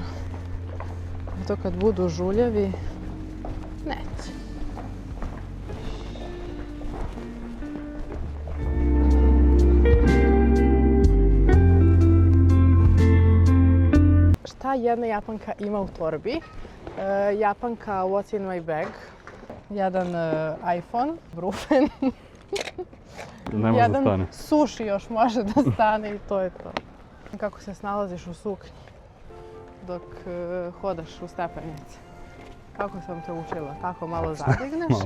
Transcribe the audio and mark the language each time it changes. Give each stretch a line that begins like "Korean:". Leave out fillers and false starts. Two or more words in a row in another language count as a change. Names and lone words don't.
Serbian: To kad budu žuljevi, neće. Šta jedna Japanka ima u torbi?
English: Japanka What's in my bag?
Serbian: Jedan iPhone, brufen. Ne može da stane. Suši još može da stane i to je to. Kako se snalaziš u suknji dok hodaš u stepenici? Kako sam te učila? Tako malo zadigneš i...